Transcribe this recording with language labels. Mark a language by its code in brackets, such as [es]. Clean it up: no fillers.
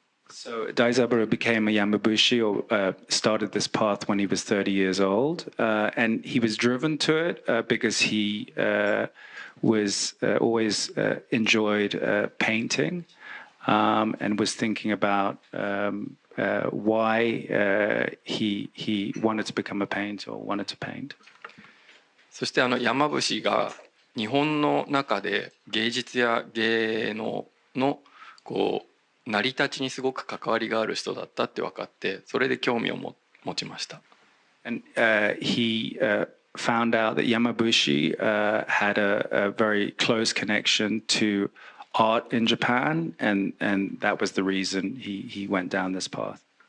[en] So Daizaburo became a Yamabushi or started this path when he was 30 years old, and he was driven to it because he was always enjoyed painting and was thinking about why he wanted to become a painter or wanted to paint. [ja] そして山伏が日本の中で芸術や芸能のこう成り立ちにすごく関わりがある人だったって分かって、それで興味を持ちました。 [en] And he found out that Yamabushi had a very close connection to art in Japan, and that was the reason he went down this path.